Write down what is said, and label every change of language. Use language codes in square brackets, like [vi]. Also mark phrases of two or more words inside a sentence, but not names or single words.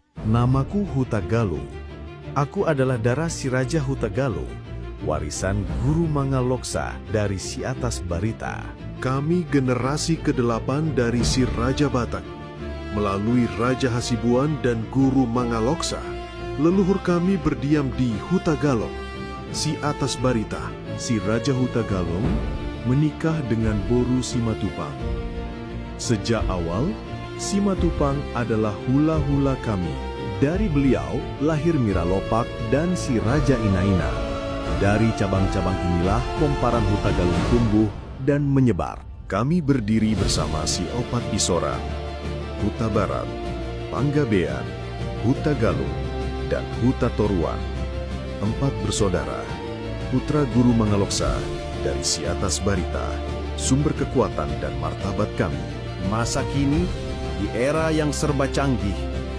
[id] Namaku Huta Galung. Aku adalah darah si Raja Huta Galung, warisan Guru Mangaloksa dari si atas Barita. Kami generasi ke-8 dari si Raja Batak. Melalui Raja Hasibuan dan Guru Mangaloksa, leluhur kami berdiam di Huta Galung. Si atas Barita, si Raja Huta Galung, menikah dengan Boru Simatupang. Sejak awal, Simatupang adalah hula-hula kami. Dari beliau lahir Mira Lopak dan si Raja Inaina. Dari cabang-cabang inilah komparan Huta Galung tumbuh dan menyebar. Kami berdiri bersama si Opat Isoran, Huta Barat, Panggabean, Huta Galung, dan Huta Toruan. 4 bersaudara, putra Guru Mangaloksa dari si atas Barita, sumber kekuatan dan martabat kami. Masa kini, di era yang serba canggih,